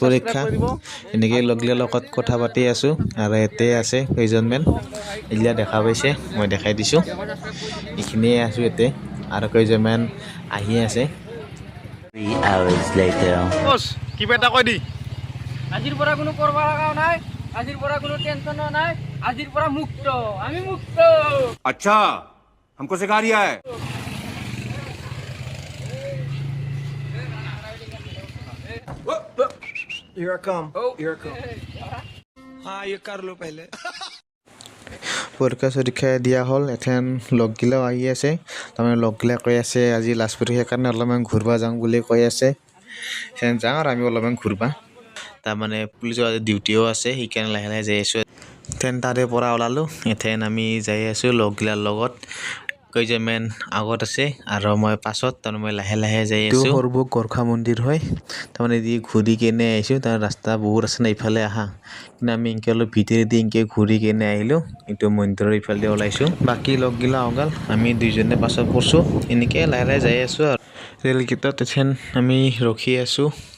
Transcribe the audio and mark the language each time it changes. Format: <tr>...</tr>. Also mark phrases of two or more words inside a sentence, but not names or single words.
<as>পৰীক্ষা এনেকৈ লগগিলাৰ লগত কথা পাতি আছোঁ আৰু ইয়াতে আছে কেইজনমান এইগিলা দেখা পাইছে মই দেখাই দিছোঁ এইখিনিয়ে আছোঁ ইয়াতে আৰু কেইজনমান আহি আছে</as> <en>3 hours later</en> <as>কিবা এটা কৈ দি আজিৰ পৰা কোনো কৰিব লগা নাই আজিৰ পৰা কোনো টেনচন নাই আজিৰ পৰা মুক্ত আমি মুক্ত</as> <hi>अच्छा हमको सिखा रिया है</hi> <en>Here I come. Here I come.</en> <hi>हाँ ये कर लो पहले.</hi> <as>পৰীক্ষা চৰীক্ষা দিয়া হ'ল এথেন লগগিলাও আহি আছে তাৰমানে লগগিলাই কৈ আছে আজি লাষ্ট পৰীক্ষাৰ কাৰণে অলপমান ঘূৰিব যাওঁ বুলি কৈ আছে সেন যাওঁ আৰু আমি অলপমান ঘূৰিবা তাৰমানে পুলিচৰ আজি ডিউটিও আছে সেইকাৰণে লাহে লাহে যাই আছোঁ এথেন তাৰে পৰা ওলালোঁ এথেন আমি যাই আছোঁ লগগিলাৰ লগত কেইজনমান আগত আছে আৰু মই পাছত তাৰমানে মই লাহে লাহে যাই আছোঁ সৰ্বক গোৰ্খা মন্দিৰ হয় তাৰমানে দি ঘূৰি কেনে আহিছোঁ তাৰ ৰাস্তা বহুত আছে না ইফালে আহা কিন্তু আমি এনেকৈ অলপ ভিতৰেদি এনেকৈ ঘূৰি কেনে আহিলোঁ এইটো মন্দিৰৰ ইফালে ওলাইছোঁ বাকী লগগিলা অগাল আমি দুইজনে পাছত পৰছোঁ এনেকৈ লাহে লাহে যাই আছোঁ আৰু ৰেলগেটত এথেন আমি ৰখি আছোঁ</as>